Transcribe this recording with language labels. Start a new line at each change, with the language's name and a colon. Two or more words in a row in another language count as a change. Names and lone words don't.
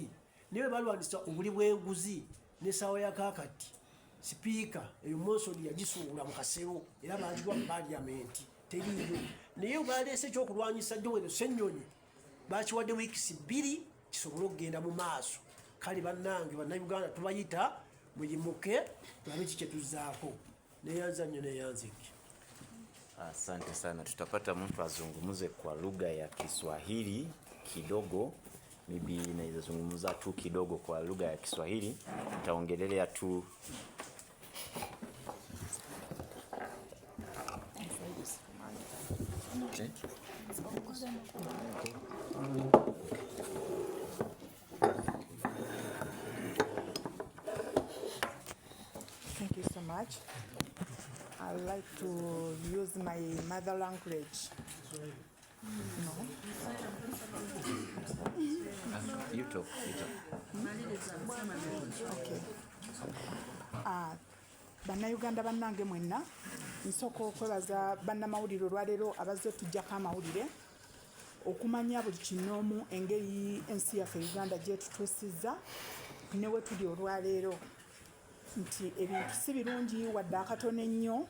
Ganda: Naye balwanisa obuli bw'enguzi n'essaawa ya kaakati sipiika eyo monsoni yagisuula mu kasero era baagirwa mu paaliyamenti teriiyo. Naye baleese ekyokulwanyisa Joel Ssenyonyi bakiwadde wiikisi 2 kisobole okugenda mu maaso. Kale bannange bannayuganda tubayita muyimuke tulabe ki kyetuzzaako. Neyanza nnyo neyanziki.
Swahili: Asante sana. Tutapata mtu azungumuze kwa lugha ya Kiswahili kidogo. Maybe naweza zungumza tu kidogo kwa lugha ya Kiswahili. Nitaongelelea tu okay.
English: Thank you so much. I would like to use my mother language. No. You talk. Okay.
Ganda: Bannayuganda bannange mwenna, nsooka okwebaza bannamawulire olwaleero abazze tujjako amawulire okumanya buli kinoomu engeri ensi yaffe Uganda gyetutuusizza ne we tuli olwaleero nti ebintu si birungi wadde akatono ennyo.